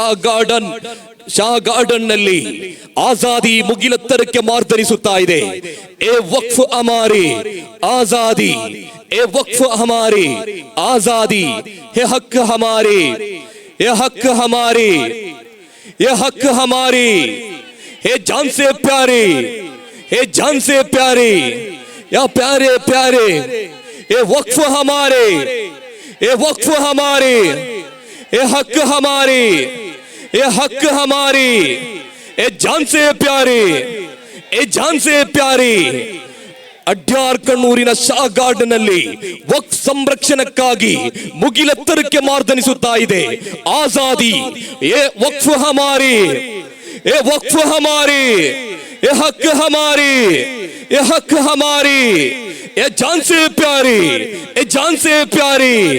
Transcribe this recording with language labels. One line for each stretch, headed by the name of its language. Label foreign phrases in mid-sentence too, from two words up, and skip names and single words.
Kannada: ಶಾ ಗಾರ್ಡನ್ ನಲ್ಲಿ ಆಜಾದಿ ಮುಗಿಲೆತ್ತರಕ್ಕೆ ಮಾರ್ದನಿಸುತ್ತಾ ಇದೆ.
Hindi: ये वक्फ हमारे आज़ादी, ये वक्फ हमारे आज़ादी, ये हक हमारे, ये हक हमारे, ये हक हमारे, ये जान से प्यारे, ये जान से प्यारे, या प्यारे प्यारे, ये वक्फ हमारे, ये वक्फ हमारे, ये हक हमारे, ये हक हमारे, ये जान से प्यारे, ये जान से प्यारे.
Kannada: ಅಡ್ಯಾರ್ ಕಣ್ಣೂರಿನ ಶಾ ಗಾರ್ಡನ್ ನಲ್ಲಿ ವಕ್ಫ್ ಸಂರಕ್ಷಣಕ್ಕಾಗಿ ಮುಗಿಲೆತ್ತರಕ್ಕೆ ಮಾರ್ದನಿಸುತ್ತಾ ಇದೆ ಆಜಾದಿ.
Hindi: ये वक्फ हमारे, ये वक्फ हमारे, ये हक हमारे, ये हक हमारे, ये जान से प्यारे, ये जान से प्यारे.